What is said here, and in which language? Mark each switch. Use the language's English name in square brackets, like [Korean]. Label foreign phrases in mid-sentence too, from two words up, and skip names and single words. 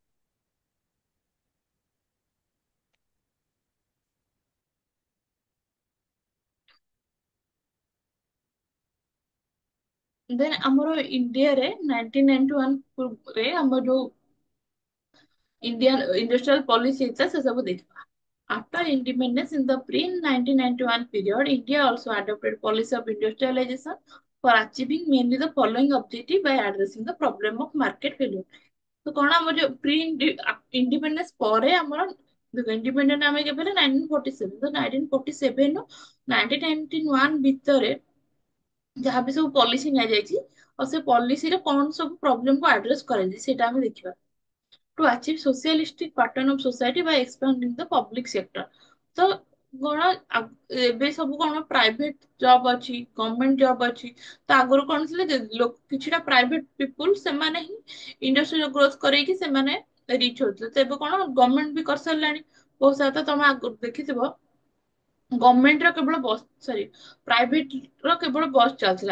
[Odia] ଦେନ୍ ଆମର ଇଣ୍ଡିଆରେ 1991 ପୂର୍ବରେ ଆମର ଯୋଉ [English] Indian industrial policy [Odia] ହେଇଥିଲା ସେ ସବୁ ଦେଖିବା। [English] After independence in the pre-1991 period, India also adopted policy of industrialization for achieving mainly the following objective by addressing the problem of market failure. [Odia] ତ କଣ ଆମର ଯୋଉ [English] pre independence [Odia] ପରେ ଆମର ଦେଖ ଇଣ୍ଡିପେଣ୍ଡେଣ୍ଟ ଆମେ କେବେ ହେଲେ 1947, ତ 1947 ରୁ 1991 ଭିତରେ ଯାହା ବି ସବୁ ପଲିସି ନିଆଯାଇଛି ଆଉ ସେ ପଲିସିରେ କଣ ସବୁ ପ୍ରୋବ୍ଲେମକୁ ଆଡ୍ରେସ କରାଯାଇଛି ସେଇଟା ଆମେ ଦେଖିବା। [English] To achieve socialistic pattern of society by expanding the public sector. [Odia] ତ କଣ ଏବେ ସବୁ କଣ [English] private job [Odia] ଅଛି, [English] government job [Odia] ଅଛି। ତ ଆଗରୁ କଣ ଥିଲେ ଯେ କିଛିଟା [English] private people [Odia] ସେମାନେ ହିଁ ଇଣ୍ଡଷ୍ଟ୍ରିର ଗ୍ରୋଥ କରେଇକି ସେମାନେ ରିଚ୍ ହଉଥିଲେ। ତ ଏବେ କଣ ଗଭର୍ଣମେଣ୍ଟ ବି କରିସାରିଲାଣି ବହୁତ ସାରା। ତ ତମେ ଆଗରୁ ଦେଖିଥିବ ଗଭର୍ଣମେଣ୍ଟ ର କେବଳ ବସ୍ ସରି ପ୍ରାଇଭେଟ ର କେବଳ ବସ୍ ଚାଲିଥିଲା।